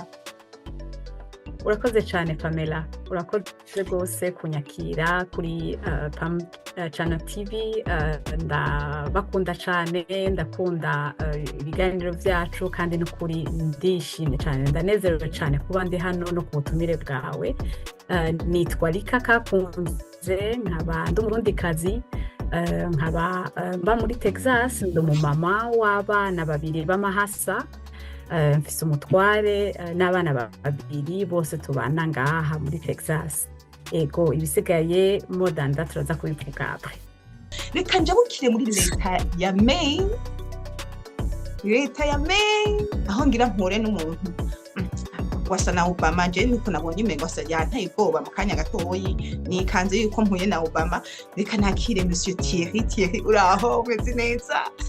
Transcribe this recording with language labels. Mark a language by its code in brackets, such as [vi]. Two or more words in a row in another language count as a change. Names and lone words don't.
[rn] Urakoze cyane Pamela urakoze gose kunyakira kuri Pam Channel TV ndabakunda cyane ndakunda ibiganiro byacu kandi n'ukuri ndishimye cyane ndanezerewe cyane kuba ndi hano no kubutumire bwawe nitwa Rika Kakunze nkaba ndi umurundi kazi nkaba mba muri Texas ndi umumama w'abana babiri b'amahasa mfise umutware n'abana babiri bose tubana ngaha muri Texas ego ibisigaye modanda turaza kubivuga apre reka njabukire muri leta ya Maine aho ngira mpure n'umuntu wasa na Obama je niko nabonye imengo asa yantaye ubwoba mu kanya gatoyi nikanze yuko mpuye na Obama reka nakire monsieur Thierry uraho meze neza